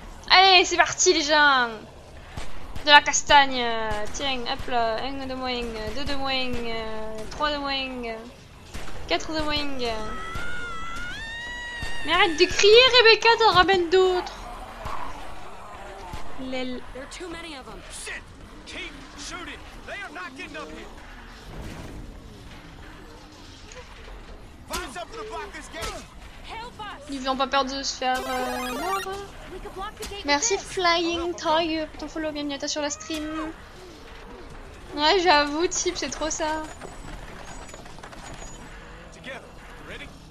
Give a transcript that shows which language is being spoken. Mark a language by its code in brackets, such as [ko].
[fr] Allez, c'est parti les gens. De la castagne. Tiens, hop là. 1 de moins, 2 de moins, 3 de moins, 4 de moins. Mais arrête de crier, Rebecca, t'en ramènes d'autres. Lel. [en] There are too many of them. Shit! Keep shooting. They are not getting up here. Find something to block this gate. Help us! [fr] Ils n'ont pas peur de se faire mordre. [en] We could block the gate [fr] Merci [en] with this. [fr] Flying Tiger pour ton follow, bienvenue à toi sur la stream. Ouais, j'avoue, type, c'est trop ça. [en] Together. Ready?